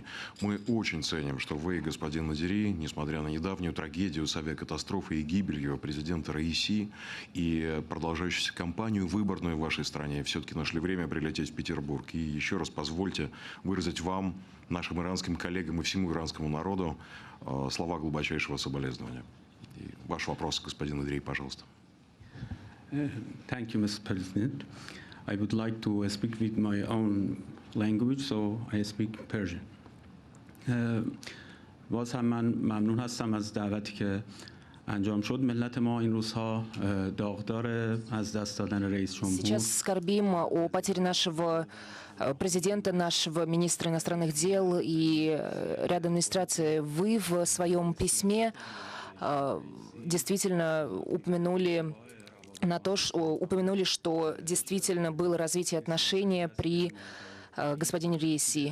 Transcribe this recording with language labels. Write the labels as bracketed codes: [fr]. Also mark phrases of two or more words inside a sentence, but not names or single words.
[ru] Мы очень ценим, что вы, господин Надири, несмотря на недавнюю трагедию с авиакатастрофой и гибелью президента Раиси и продолжающуюся кампанию выборную в вашей стране, все-таки нашли время прилететь в Петербург. И еще раз позвольте выразить вам, нашим иранским коллегам и всему иранскому народу слова глубочайшего соболезнования. И ваш вопрос, господин Надири, пожалуйста. [en] Thank you, Mr. President. I would like to speak with my own language, so I speak Persian. [fa] باز هم من ممنون هستم از دعوتی که انجام شد. ملت ما این روزها داغدار از دست دادن رئیس جمهور. [ru] Сейчас скорбим о потере нашего президента, нашего министра иностранных дел и ряда администрации. Вы в своем письме действительно упомянули что действительно было развитие отношений при господине Раиси.